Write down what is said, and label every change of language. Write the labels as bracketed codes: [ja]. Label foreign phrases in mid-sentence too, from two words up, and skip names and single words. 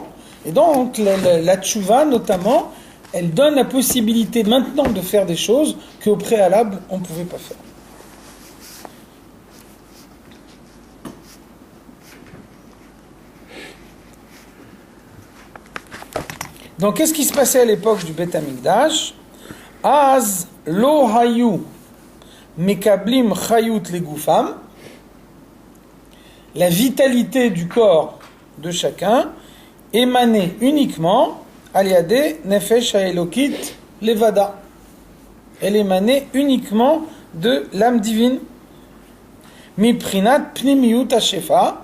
[fr] Et donc la tchouva, notamment, elle donne la possibilité maintenant de faire des choses qu'au préalable, on ne pouvait pas faire. Donc, qu'est-ce qui se passait à l'époque du Beit Hamikdash? [he] אז לא היו מקבלים חיות לגופם. [fr] La vitalité du corps de chacun émanait uniquement [he] עליה דנפש האלוקית לבדה. [fr] Elle émanait uniquement de l'âme divine. [he] מפרנסת פנימיות השפע.